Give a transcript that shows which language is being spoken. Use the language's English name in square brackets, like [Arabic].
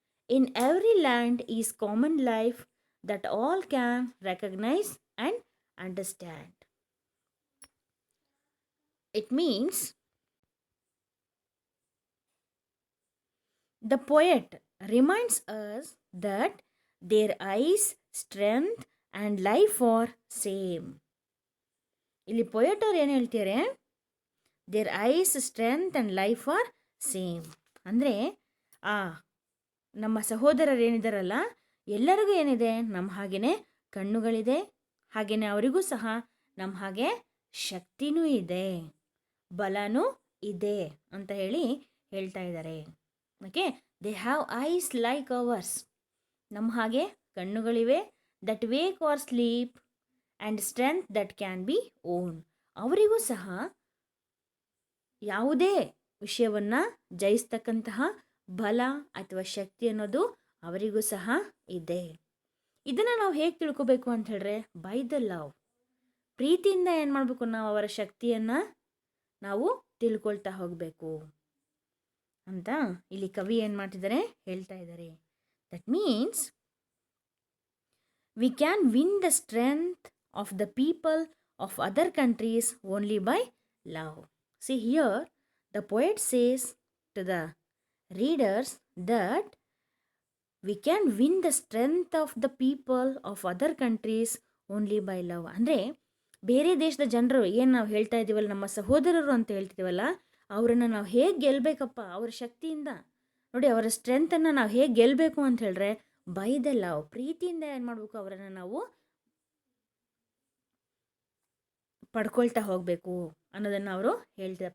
[English] In every land is common life that all can recognize and understand. It means the poet reminds us that their eyes, strength and life are same. [Kannada] ಇಲ್ಲಿ poet ಅವ್ರು ಏನು ಹೇಳ್ತಾರೆ, [English] There is, strength and life are same. [Kannada] ಅಂದರೆ ನಮ್ಮ ಸಹೋದರರು ಏನಿದಾರಲ್ಲ, ಎಲ್ಲರಿಗೂ ಏನಿದೆ, ನಮ್ಮ ಹಾಗೆಯೇ ಕಣ್ಣುಗಳಿದೆ, ಹಾಗೆಯೇ ಅವರಿಗೂ ಸಹ ನಮ್ಮ ಹಾಗೆ ಶಕ್ತಿನೂ ಇದೆ, ಬಲನೂ ಇದೆ ಅಂತ ಹೇಳ್ತಾ ಇದ್ದಾರೆ. [English] okay, they have eyes like ours, [Kannada] ನಮ್ಮ ಹಾಗೆ ಕಣ್ಣುಗಳಿವೆ, [English] that wake or sleep and strength that can be won, [Kannada] ಅವರಿಗೂ ಸಹ ಯಾವುದೇ ವಿಷಯವನ್ನು ಜಯಿಸ್ತಕ್ಕಂತಹ ಬಲ ಅಥವಾ ಶಕ್ತಿ ಅನ್ನೋದು ಅವರಿಗೂ ಸಹ ಇದೆ. ಇದನ್ನು ನಾವು ಹೇಗೆ ತಿಳ್ಕೊಬೇಕು ಅಂತ ಹೇಳಿದ್ರೆ, [English] by the love, [Kannada] ಪ್ರೀತಿಯಿಂದ ಏನು ಮಾಡಬೇಕು, ನಾವು ಅವರ ಶಕ್ತಿಯನ್ನು ನಾವು ತಿಳ್ಕೊಳ್ತಾ ಹೋಗಬೇಕು ಅಂತ ಇಲ್ಲಿ ಕವಿ ಏನು ಮಾಡ್ತಿದ್ದಾರೆ ಹೇಳ್ತಾ ಇದ್ದಾರೆ. [English] That means we can win the strength of the people of other countries only by love. See here, the poet says to the readers that we can win the strength of the people of other countries only by love. [Kannada] ಅಂದರೆ ಬೇರೆ ದೇಶದ ಜನರು ಏನು ನಾವು ಹೇಳ್ತಾ ಇದ್ದೀವಲ್ಲ, ನಮ್ಮ ಸಹೋದರರು ಅಂತ ಹೇಳ್ತಿದ್ದೀವಲ್ಲ, ಅವರನ್ನು ನಾವು ಹೇಗೆ ಗೆಲ್ಲಬೇಕಪ್ಪ, ಅವರ ಶಕ್ತಿಯಿಂದ ನೋಡಿ, ಅವರ ಸ್ಟ್ರೆಂತನ್ನು ನಾವು ಹೇಗೆ ಗೆಲ್ಲಬೇಕು ಅಂತ ಹೇಳಿದ್ರೆ, [English] by the love, [Kannada] ಪ್ರೀತಿಯಿಂದ ಏನು ಮಾಡಬೇಕು, ಅವರನ್ನು ನಾವು ಪಡ್ಕೊಳ್ತಾ ಹೋಗಬೇಕು ಅನ್ನೋದನ್ನು ಅವರು ಹೇಳ್ತಾರೆ.